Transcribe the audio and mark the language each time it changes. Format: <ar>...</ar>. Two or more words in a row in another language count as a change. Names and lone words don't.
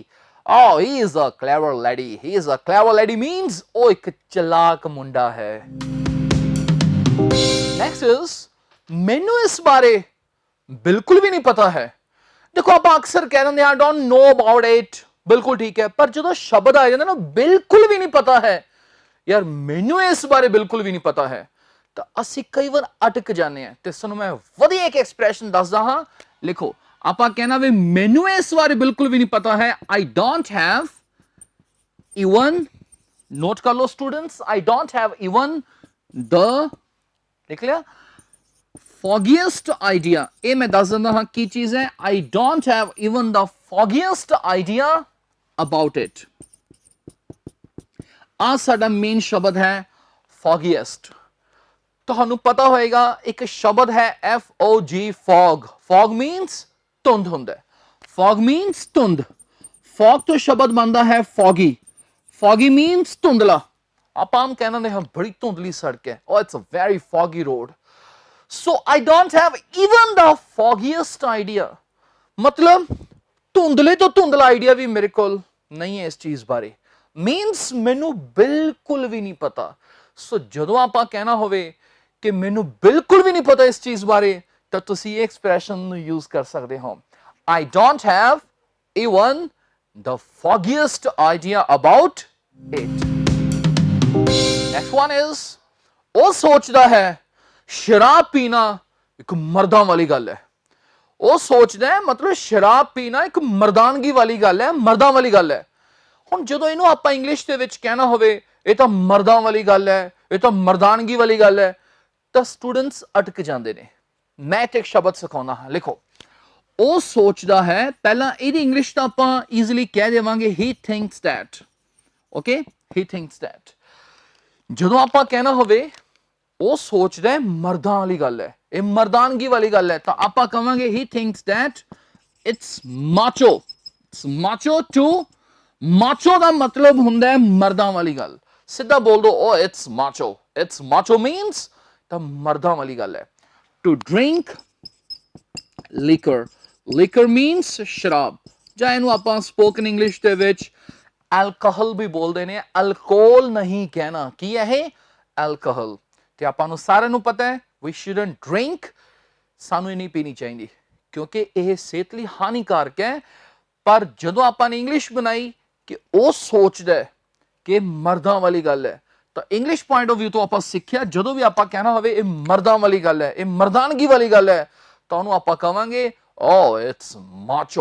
<en>Oh, he is a clever laddie. He is a clever laddie means</en> <pa>ਉਹ ਇੱਕ ਚਲਾਕ ਮੁੰਡਾ ਹੈ।</pa> <en>Next is</en> <pa>ਮੈਨੂੰ ਇਸ ਬਾਰੇ ਬਿਲਕੁਲ ਵੀ ਨਹੀਂ ਪਤਾ ਹੈ। ਦੇਖੋ ਆਪਾਂ ਅਕਸਰ ਕਹਿ ਦਿੰਦੇ ਹਾਂ</pa> <en>don't know about it</en> <pa>ਬਿਲਕੁਲ ਠੀਕ ਹੈ ਪਰ ਜਦੋਂ ਸ਼ਬਦ ਆ ਜਾਂਦਾ ਨਾ ਬਿਲਕੁਲ ਵੀ ਨਹੀਂ ਪਤਾ ਹੈ ਯਾਰ ਮੈਨੂੰ ਇਸ ਬਾਰੇ ਬਿਲਕੁਲ ਵੀ ਨਹੀਂ ਪਤਾ ਹੈ ਤਾਂ ਅਸੀਂ ਕਈ ਵਾਰ ਅਟਕ ਜਾਂਦੇ ਹਾਂ ਤੇ ਸਾਨੂੰ ਮੈਂ ਵਧੀਆ ਇੱਕ ਐਕਸਪ੍ਰੈਸ਼ਨ ਦੱਸਦਾ ਹਾਂ ਲਿਖੋ ਆਪਾਂ ਕਹਿਣਾ ਵੀ ਮੈਨੂੰ ਇਸ ਬਾਰੇ ਬਿਲਕੁਲ ਵੀ ਨਹੀਂ ਪਤਾ ਹੈ</pa> <en>I don't have even</en> <pa>ਨੋਟ ਕਰ ਲਓ ਸਟੂਡੈਂਟਸ</pa> <en>I don't have even the</en> <pa>ਲਿਖ ਲਿਆ</pa> <en>foggiest idea</en> <pa>ਇਹ ਮੈਂ ਦੱਸ ਦਿੰਦਾ ਹਾਂ ਕੀ ਚੀਜ਼ ਹੈ</pa> <en>I don't have even the foggiest idea about it।</en> <pa>ਆ ਸਾਡਾ ਮੇਨ ਸ਼ਬਦ ਹੈ foggiest। ਤੁਹਾਨੂੰ ਪਤਾ ਹੋਏਗਾ ਇੱਕ ਸ਼ਬਦ ਹੈ</pa> <en>FOG fog means</en> <pa>ਧੁੰਦ ਹੁੰਦਾ ਹੈ</pa> <en>fog means</en> <pa>ਧੁੰਦ fog ਤੋਂ ਸ਼ਬਦ ਬਣਦਾ ਹੈ</pa> <en>foggy means</en> <pa>ਧੁੰਦਲਾ। ਆਪਾਂ ਆਮ ਕਹਿੰਦੇ ਹਾਂ ਬੜੀ ਧੁੰਦਲੀ ਸੜਕ ਹੈ</pa> <en>oh it's a very foggy road so I don't have even the foggiest idea</en> <pa>ਮਤਲਬ ਧੁੰਦਲੇ ਤੋਂ ਧੁੰਦਲਾ ਆਈਡੀਆ ਵੀ ਮੇਰੇ ਕੋਲ ਨਹੀਂ ਹੈ ਇਸ ਚੀਜ਼ ਬਾਰੇ means ਮੈਨੂੰ ਬਿਲਕੁਲ ਵੀ ਨਹੀਂ ਪਤਾ। ਸੋ ਜਦੋਂ ਆਪਾਂ ਕਹਿਣਾ ਹੋਵੇ ਕਿ ਮੈਨੂੰ ਬਿਲਕੁਲ ਵੀ ਨਹੀਂ ਪਤਾ ਇਸ ਚੀਜ਼ ਬਾਰੇ ਤਾਂ ਤੁਸੀਂ ਇਹ ਐਕਸਪ੍ਰੈਸ਼ਨ ਨੂੰ ਯੂਜ਼ ਕਰ ਸਕਦੇ ਹੋ</pa> <en>I don't have even the foggiest idea about it। next one is</en> <pa>ਉਹ ਸੋਚਦਾ ਹੈ ਸ਼ਰਾਬ ਪੀਣਾ ਇੱਕ ਮਰਦਾਂ ਵਾਲੀ ਗੱਲ ਹੈ। ਉਹ ਸੋਚਦਾ ਹੈ ਮਤਲਬ ਸ਼ਰਾਬ ਪੀਣਾ ਇੱਕ ਮਰਦਾਨਗੀ ਵਾਲੀ ਗੱਲ ਹੈ ਮਰਦਾਂ ਵਾਲੀ ਗੱਲ ਹੈ। ਹੁਣ ਜਦੋਂ ਇਹਨੂੰ ਆਪਾਂ ਇੰਗਲਿਸ਼ ਦੇ ਵਿੱਚ ਕਹਿਣਾ ਹੋਵੇ ਇਹ ਤਾਂ ਮਰਦਾਂ ਵਾਲੀ ਗੱਲ ਹੈ ਇਹ ਤਾਂ ਮਰਦਾਨਗੀ ਵਾਲੀ ਗੱਲ ਹੈ ਤਾਂ ਸਟੂਡੈਂਟਸ ਅਟਕ ਜਾਂਦੇ ਨੇ। ਮੈਂ ਇੱਕ ਸ਼ਬਦ ਸਿਖਾਉਣਾ ਹਾਂ ਲਿਖੋ ਉਹ ਸੋਚਦਾ ਹੈ ਪਹਿਲਾਂ ਇਹਦੀ ਇੰਗਲਿਸ਼ ਤਾਂ ਆਪਾਂ ਈਜ਼ੀਲੀ ਕਹਿ ਦੇਵਾਂਗੇ</pa> <en>he thinks that okay he thinks that</en> <pa>ਜਦੋਂ ਆਪਾਂ ਕਹਿਣਾ ਹੋਵੇ ਉਹ ਸੋਚਦਾ ਹੈ ਮਰਦਾਂ ਵਾਲੀ ਗੱਲ ਹੈ ਇਹ ਮਰਦਾਨਗੀ ਵਾਲੀ ਗੱਲ ਹੈ ਤਾਂ ਆਪਾਂ ਕਵਾਂਗੇ</pa> <en>he thinks that it's macho to macho</en> <pa>ਦਾ ਮਤਲਬ ਹੁੰਦਾ ਹੈ ਮਰਦਾਂ ਵਾਲੀ ਗੱਲ ਸਿੱਧਾ ਬੋਲ ਦੋ</pa> <en>oh it's macho means</en> <pa>ਤਾਂ ਮਰਦਾਂ ਵਾਲੀ ਗੱਲ ਹੈ</pa> <en>to drink liquor. Liquor means</en> <pa>ਸ਼ਰਾਬ, ਜਾਂ ਇਹਨੂੰ ਆਪਾਂ</pa> <en>spoken English</en> <pa>ਦੇ ਵਿੱਚ ਐਲਕੋਹਲ ਵੀ ਬੋਲਦੇ ਨੇ, ਅਲਕੋਹਲ ਨਹੀਂ ਕਹਿਣਾ। ਕੀ ਹੈ ਇਹ? ਐਲਕੋਹਲ। ਤੇ ਆਪਾਂ ਨੂੰ ਸਾਰਿਆਂ ਨੂੰ ਪਤਾ ਹੈ</pa> <en>we shouldn't drink,</en> <pa>ਸਾਨੂੰ ਇਹ ਨਹੀਂ ਪੀਣੀ ਚਾਹੀਦੀ ਕਿਉਂਕਿ ਇਹ ਸਿਹਤ ਲਈ ਹਾਨੀਕਾਰਕ ਹੈ। ਪਰ ਜਦੋਂ ਆਪਾਂ ਨੇ ਇੰਗਲਿਸ਼ ਬਣਾਈ ਕਿ ਉਹ ਸੋਚਦਾ ਕਿ ਮਰਦਾਂ ਵਾਲੀ ਗੱਲ ਹੈ, ਤਾਂ</pa> <en>English point of view</en> <pa>ਤੋਂ ਆਪਾਂ ਸਿੱਖਿਆ ਜਦੋਂ ਵੀ ਆਪਾਂ ਕਹਿਣਾ ਹੋਵੇ ਇਹ ਮਰਦਾਂ ਵਾਲੀ ਗੱਲ ਹੈ, ਇਹ ਮਰਦਾਨਗੀ ਵਾਲੀ ਗੱਲ ਹੈ, ਤਾਂ ਉਹਨੂੰ ਆਪਾਂ ਕਵਾਂਗੇ</pa> <en>oh it's macho.</en>